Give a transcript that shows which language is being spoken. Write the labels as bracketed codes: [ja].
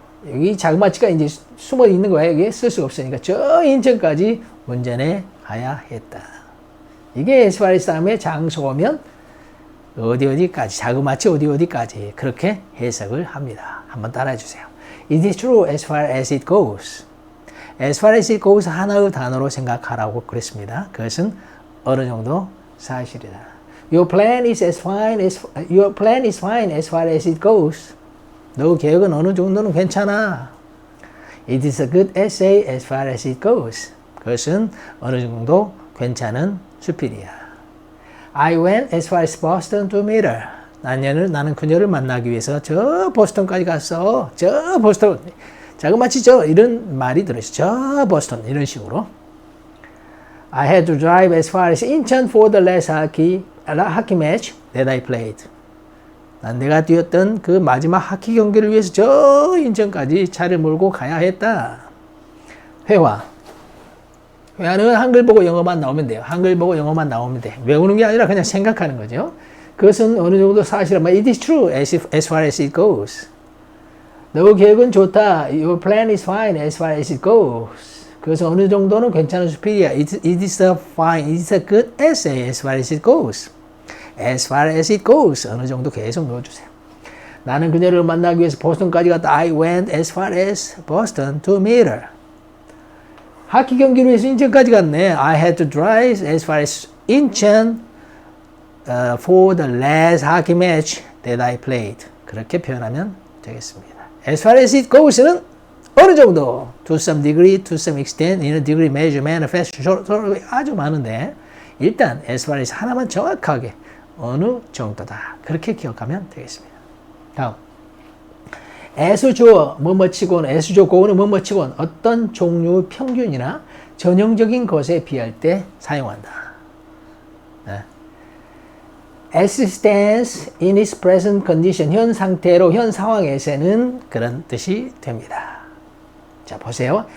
[ko] 여기 자그마치가 이제 숨어 있는 거야. 여기 쓸 수가 없으니까 저 인천까지 운전해 가야 했다. 이게 as far as 다음에 장소 오면 어디까지, 자그마치 어디까지 그렇게 해석을 합니다. 한번 따라해 주세요. [en] It is true as far as it goes. As far as it goes [ko] 하나의 단어로 생각하라고 그랬습니다. 그것은 어느 정도 사실이다. [en] Your plan is fine as far as it goes. [ko] 너 계획은 어느 정도는 괜찮아. [en] It is a good essay as far as it goes. [ko] 그것은 어느 정도 괜찮은 수필이야. [en] I went as far as Boston to meet her. [ko] 나는 그녀를 만나기 위해서 저 보스턴까지 갔어. 저 보스턴. 자그마치 저 이런 말이 들어있어. 저 보스턴 이런 식으로. [en] I had to drive as far as 인천 for the last hockey match that I played. [ko] 난 내가 뛰었던 그 마지막 하키 경기를 위해서 저 인천까지 차를 몰고 가야 했다. 회화. 회화는 한글 보고 영어만 나오면 돼요. 한글 보고 영어만 나오면 돼. 외우는 게 아니라 그냥 생각하는 거죠. 그것은 어느 정도 사실이지만 [en] it is true as far as it goes. [ko] 너 계획은 좋다. [en] Your plan is fine as far as it goes. [ko] 그래서 어느 정도는 괜찮은 수필이야. [en] It is a fine, it is a good essay as far as it goes. As far as it goes. [ko] 어느 정도 계속 넣어주세요. 나는 그녀를 만나기 위해서 보스턴까지 갔다. [en] I went as far as Boston to meet her. [ko] 하키 경기를 위해서 인천까지 갔네. [en] I had to drive as far as 인천 for the last hockey match that I played. [ko] 그렇게 표현하면 되겠습니다. [en] As far as it goes는 어느 정도, to some degree, to some extent, in a degree, measure, manifest, [ko] 아주 많은데 일단 [en] as far as [ko] 하나만 정확하게 어느 정도다. 그렇게 기억하면 되겠습니다. 다음. as 주어, 뭐뭐치곤, as 조고는 뭐뭐치곤 어떤 종류의 평균이나 전형적인 것에 비할 때 사용한다. 네. [en] as stands in its present condition, [ko] 현 상태로, 현 상황에서는 그런 뜻이 됩니다. 자, 보세요.